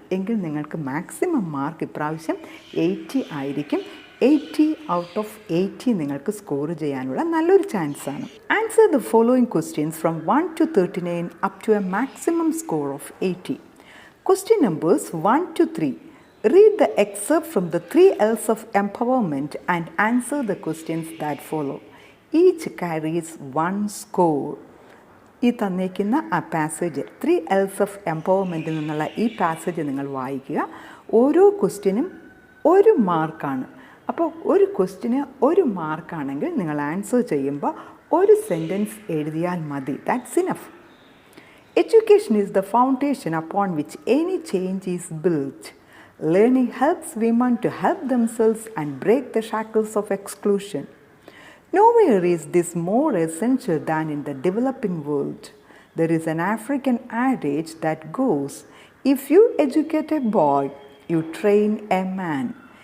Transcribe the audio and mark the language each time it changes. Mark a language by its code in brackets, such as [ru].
[ml] എങ്കിൽ നിങ്ങൾക്ക് maximum mark ഇപ്രാവശ്യം 80 ആയിരിക്കും. 80 out of 80 നിങ്ങൾക്ക് സ്കോർ ചെയ്യാനുള്ള നല്ലൊരു ചാൻസാണ്. [en] Answer the following questions from 1 to 39 up to a maximum score of 80. Question numbers 1 to 3. Read the excerpt from the 3 L's of empowerment and answer the questions that follow. Each carries 1 score. [ml] ഈ തന്നേക്കുന്ന ആ passage 3 L's of empowermentൽ നിന്നുള്ള ഈ passage നിങ്ങൾ വായിക്കുക. ഓരോ ക്വസ്റ്റ്യനും 1 മാർക്കാണ്. അപ്പോൾ ഒരു ക്വസ്റ്റ്യന് 1 മാർക്കാണെങ്കിൽ നിങ്ങൾ ആൻസർ ചെയ്യുമ്പോൾ 1 സെൻറ്റൻസ് എഴുതിയാൽ മതി. [en] That's enough. Education is the foundation upon which any change is built. Learning helps women to help themselves and break the shackles of exclusion. Nowhere is this more essential than in the developing world. There is an African adage that goes, if you educate a boy, you train a man.